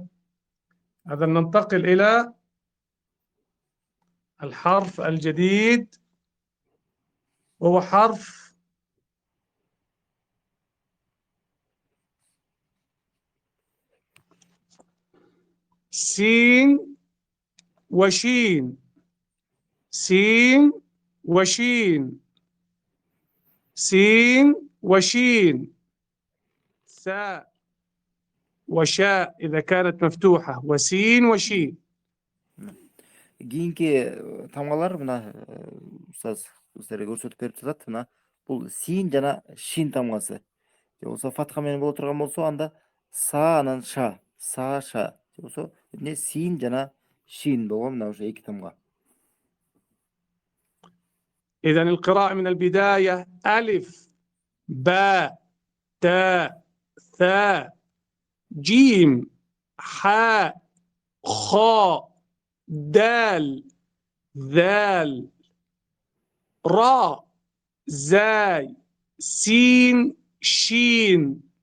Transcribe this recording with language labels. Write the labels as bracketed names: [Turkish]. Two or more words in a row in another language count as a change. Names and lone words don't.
[Arabic] هذا ننتقل إلى الحرف الجديد وهو حرف سين وشين. سين وشين، سين وشين، ساء وشاء إذا كانت مفتوحة، وسين وشين. [Kyrgyz] кийинки тамгалар мына устаз сиздерге көрсөтүп берип жатат. Мына бул син жана шин тамгасы. Же болбосо фатха менен боло турган болсо анда са анан ша, са ша. Же болбосо эмне син жана шин болгон мына ошо эки тамга. [Arabic] إذا القراءة من البداية ألف باء تاء ثاء جيم حاء خاء دال ذال راء زاي سين شين.